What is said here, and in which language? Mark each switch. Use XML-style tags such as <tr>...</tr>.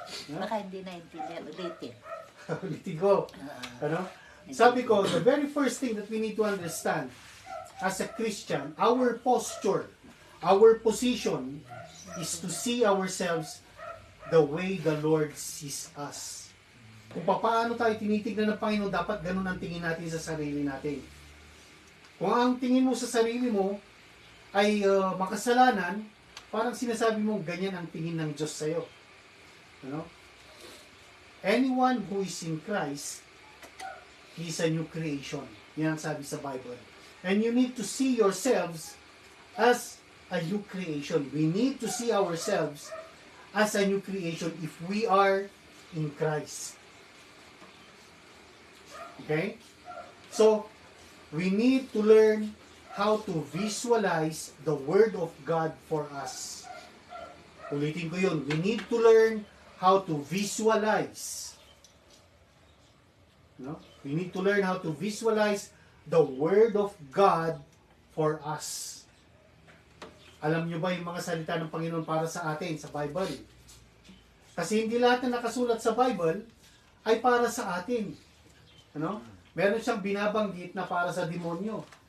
<tl>Baka hindi naintindihan. Ulitin. Ulitin ko. Sabi ko,</tl> <en>the very first thing that we need to understand as a Christian, our posture, our position is to see ourselves the way the Lord sees us.</en> <tl>Kung paano tayo tinitignan ng Panginoon, dapat ganun ang tingin natin sa sarili natin. Kung ang tingin mo sa sarili mo ay makasalanan, parang sinasabi mo, ganyan ang tingin ng Diyos sa'yo.</tl> <en>Anyone who is in Christ, he is a new creation.</en> <tl>Yan ang sabi sa Bible.</tl> <en>And you need to see yourselves as a new creation. We need to see ourselves as a new creation if we are in Christ. Okay? So, we need to learn how to visualize the Word of God for us.</en> <tl>Ulitin ko yun.</tl> <en>We need to learn how to visualize. We need to learn how to visualize the Word of God for us.</en> <tl>Alam nyo ba yung mga salita ng Panginoon para sa atin sa Bible? Kasi hindi lahat na nakasulat sa Bible ay para sa atin. Meron siyang binabanggit na para sa demonyo.</tl>